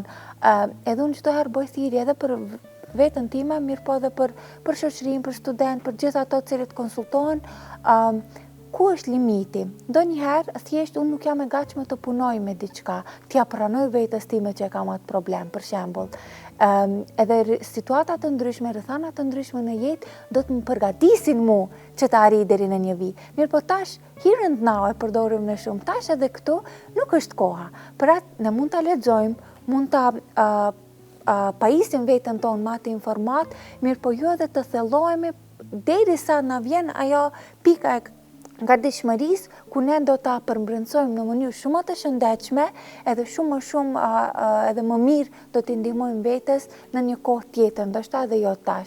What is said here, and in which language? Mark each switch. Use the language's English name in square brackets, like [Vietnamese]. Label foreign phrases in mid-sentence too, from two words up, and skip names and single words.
[Albanian] Edhe unë çdo herë bëj thirrje edhe për veten time, mirë po edhe për shoqërinë, për student, për gjithë ato të cilët konsultohen, ku është limiti? Ndonjëherë thjesht unë nuk jam e gatshme të punoj me diçka, t'ja pranoj vetes time që kam atë problem, për shembull. Edhe situata të ndryshme, rrethana të ndryshme në jetë do të më përgatisin mu që të arrijë deri në një vit. Mirë po tash, [English] here and now [Albanian] e përdorim në shumë, tash edhe këtu nuk është koha. Për atë ne mund ta lexojmë, mund ta pajisim veten tonë ma të informat, mirë po jo edhe të thellohemi derisa na vjen ajo pika e gatishmërisë ku ne do ta përmbrëmsojmë në mënyrë shumë më të shëndetshme, edhe shumë edhe më mirë do t'i ndihmojmë vetes në një kohë tjetër, ndoshta edhe jo tash.